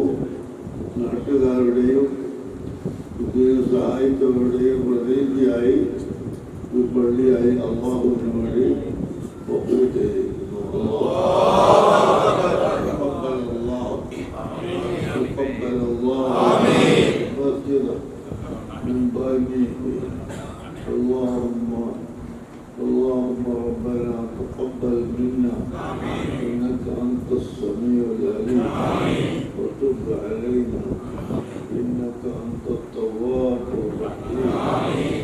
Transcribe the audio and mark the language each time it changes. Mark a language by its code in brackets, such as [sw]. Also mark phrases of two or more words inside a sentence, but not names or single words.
[ml] നാട്ടുകാരുടെയും ഇതിന് സഹായിച്ചവരുടെയും പ്രതിനിധിയായി ഈ പള്ളിയായി അള്ളാഹുവിന് വേണ്ടി ഒപ്പ് ചെയ്തിരിക്കുന്നു. [ar] اللهم ربنا تقبل منا إنك أنت السميع العليم وتب علينا إنك أنت التواب الرحيم.